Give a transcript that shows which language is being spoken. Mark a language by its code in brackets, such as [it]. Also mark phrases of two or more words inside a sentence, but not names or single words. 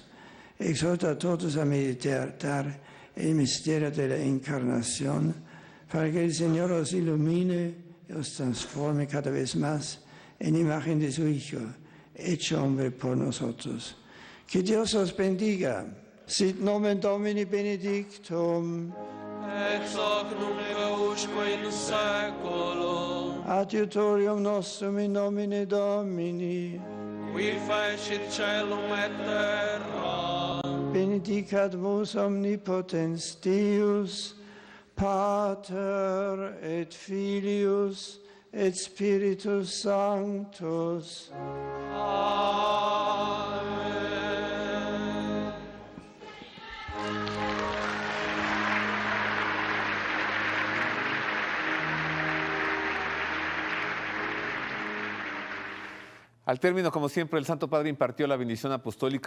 [es] Exhorto a todos a meditar el misterio de la encarnación para que el Señor os ilumine y os transforme cada vez más en imagen de su Hijo, hecho hombre por nosotros. Que Dios os bendiga. [la] Sit nomen Domini benedictum. Ex hoc nunc usque in saeculum. Adiutorium nostrum in nomine Domini. Qui fecit caelum et terra. Benedicat vos omnipotens Deus, Pater et Filius et Spiritus Sanctus. Amen. [es] Al término, como siempre, el Santo Padre impartió la bendición apostólica.